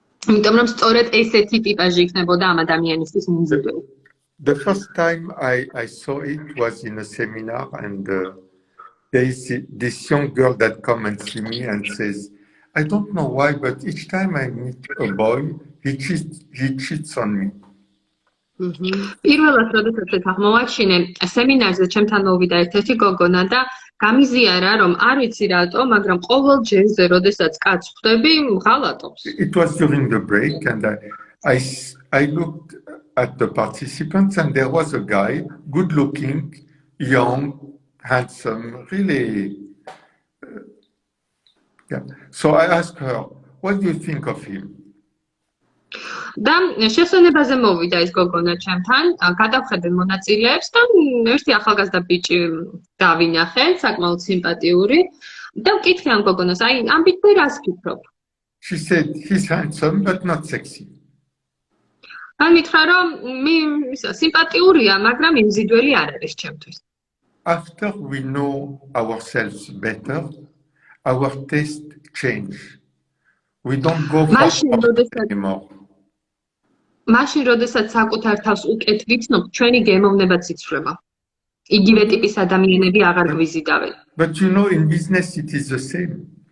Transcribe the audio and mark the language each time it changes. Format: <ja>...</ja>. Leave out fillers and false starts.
<ka>იმიტომ რომ სწორედ ესეთი ტიპაჟი იქნებოდა ამ ადამიანისთვის მიმზიდველი.</ka> <en>The first time I saw it was in a seminar, and there is this young girl that comes and see me and says, I don't know why, but each time I meet a boy, he cheats on me.</en> <ka>პირველად როდესაც აღმოვაჩინე სემინარზე ჩემთან მოვიდა ერთ-ერთი გოგონა და გამიზიარა რომ არ ვიცი რატო, მაგრამ ყოველ ჯერზე როდესაც კაცს ხვდები, მღალატობს.</ka> <en>It was during the break, and I looked at the participants, and there was a guy, good looking, young, handsome, really. Yeah. So I asked her, what do you think of him?</en> <ka>და შესვენებაზე მოვიდა ეს გოგონა ჩემთან, გადავხედე მონაწილეებს და ერთი ახალგაზრდა ბიჭი დავინახე, საკმაოდ სიმპათიური და ვკითხე ამ გოგონას, აი ამ ბიჭზე რას ფიქრობ?</ka> <en>She said, he's handsome, but not sexy.</en> <ka>ან მითხრა რომ სიმპათიურია, მაგრამ იმზიდველი არ არის ჩემთვის.</ka> <en>After we know ourselves better, our taste change. We don't go for anymore.</en> <ka>მაშინ, როდესაც საკუთარ თავს უკეთ ვიცნობ, ჩვენი გემოვნებაც იცვლება. იგივე ტიპის ადამიანები აღარ გვიზიდავენ.</ka> <en>But you know, in business it is the same.</en>